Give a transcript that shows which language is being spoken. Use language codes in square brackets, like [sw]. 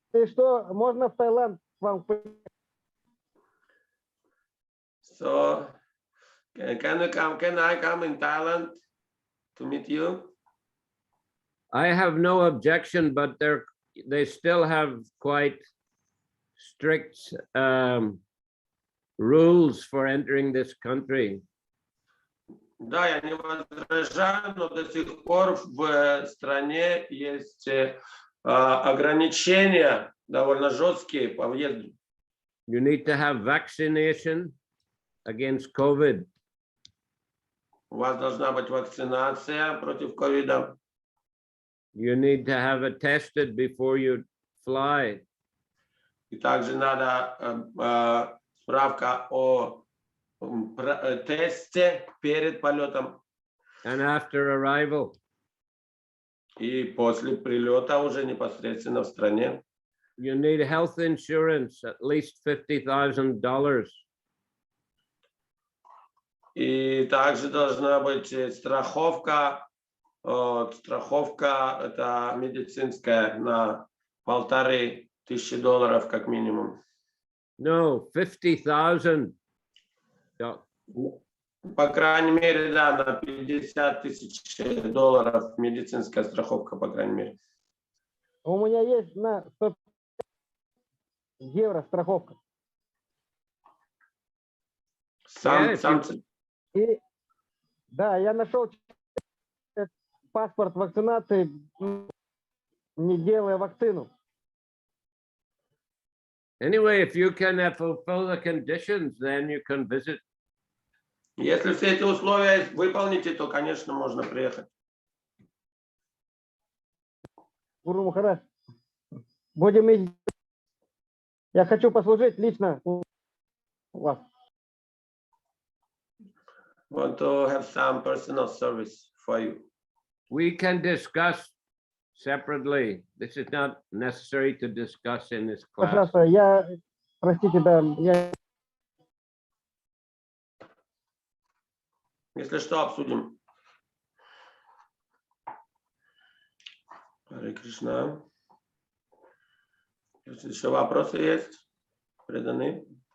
[ru] Что, можно в Таиланд к вам? [en] So, can I come in Thailand to meet you? I have no objection, but they still have quite strict rules for entering this country. [ru] Да, я не возражаю, но до сих пор в стране есть ограничения довольно жесткие по въезду. [en] You need to have vaccination against COVID. [ru] У вас должна быть вакцинация против ковида. [en] You need to have it tested before you fly. [ru] И также надо справка о тесте перед полетом. [en] And after arrival. [ru] И после прилета уже непосредственно в стране. [en] You need health insurance, at least $50,000. [ru] И также должна быть страховка. Страховка это медицинская на $1500 как минимум. [en] No, 50,000. [ru] По крайней мере, да, на $50,000 медицинская страховка, по крайней мере. У меня есть на 100 евро страховка. Сам. И, да, я нашел паспорт вакцинации, не делая вакцину. [en] Anyway, if you can fulfill the conditions, then you can visit. [ru] Если все эти условия выполните, то, конечно, можно приехать. Гуру Махарадж, будем идти. Я хочу послужить лично у вас. [en] Want to have some personal service for you. We can discuss separately. This is not necessary to discuss in this class. [ru] Пожалуйста, простите, да, я... Если что, обсудим. Харе Кришна. Если еще вопросы есть, преданные.